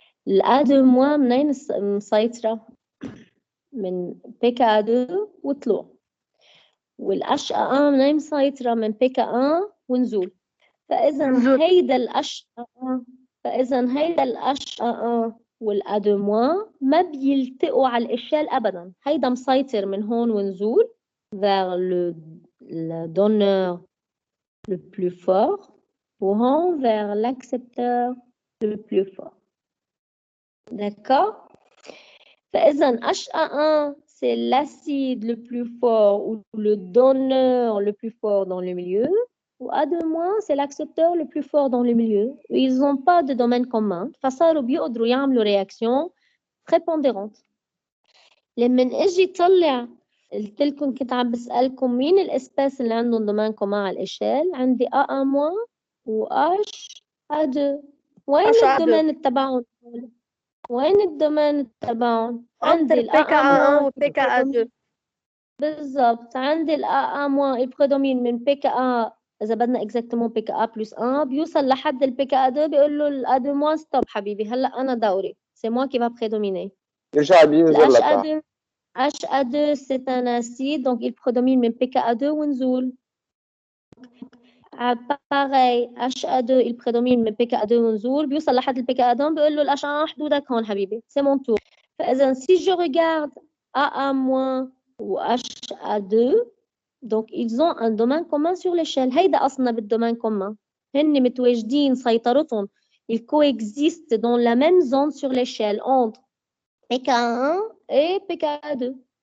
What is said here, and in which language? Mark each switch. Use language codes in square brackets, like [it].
[ar] الA2- منين مسيطرة؟ من pKa2 وطلوع، والHA1 منين مسيطرة؟ من pK1 ونزول. فإذا هيدا الHA1 والA2- ما بيلتقوا على الإشل أبدا. هيدا مسيطر من هون ونزول [fr] vers le donneur le plus fort وهون vers l'accepteur le plus fort. D'accord? فإذا HA1 c'est l'acide le plus fort ou le donneur le plus fort dans le milieu, ou A2- c'est l'accepteur le plus fort dans le milieu. Ils n'ont pas de domaine commun، [ar] فصاروا بيقدروا يعملوا [fr] réaction prépondérante. [ar] لما اجي طلع قلت لكم كنت عم بسألكم مين الاسباس اللي عندهم دومين كومان على الإشل، عندي A1- و HA2. وين الدومين تبعهم؟ وين الدومين تبعهم؟ عندي الA1 و pKa2. بالضبط، عندي الA1 البريدومين من pKa، إذا بدنا exactement pKa plus 1 بيوصل لحد pKa2 بيقول له الA2- ستوب حبيبي، هلا أنا دوري، [fr] c'est moi qui va prédominer. [ar] يرجع بينزل لتحت. [fr] HA2 c'est un acide donc il prédomine [ar] من pKa2 ونزول. [fr] pareil HA2 il prédomine mais PKA2 [ar] منزول بيوصل لحد ال PKA2 بيقول له الأشعة حدودك هون حبيبي [fr] c'est mon tour فإذا si je regarde AA- ou HA2 donc ils ont un domaine commun sur l'échelle [ar] هيدا أصلنا بالdomaine commun هن متواجدين سيطرتهم [fr] ils coexistent dans la même zone sur l'échelle entre PKA1 et PKA2